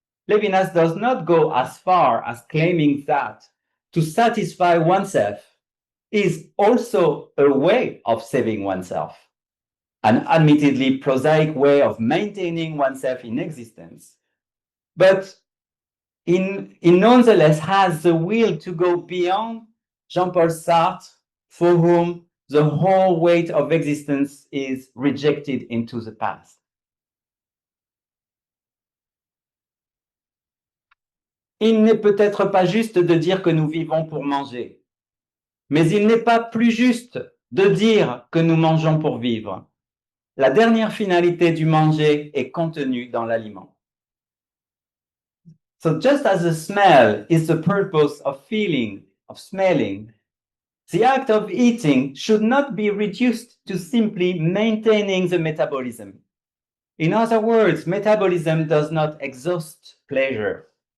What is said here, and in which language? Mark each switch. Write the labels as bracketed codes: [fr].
[en] Levinas does not go as far as claiming that to satisfy oneself is also a way of saving oneself, an admittedly prosaic way of maintaining oneself in existence, but in nonetheless has the will to go beyond Jean-Paul Sartre, for whom the whole weight of existence is rejected into the past. [fr] Il n'est peut-être pas juste de dire que nous vivons pour manger, mais il n'est pas plus juste de dire que nous mangeons pour vivre. La dernière finalité du manger est contenue dans l'aliment. [en] So just as the smell is the purpose of feeling, of smelling, the act of eating should not be reduced to simply maintaining the metabolism. In other words, metabolism does not exhaust pleasure.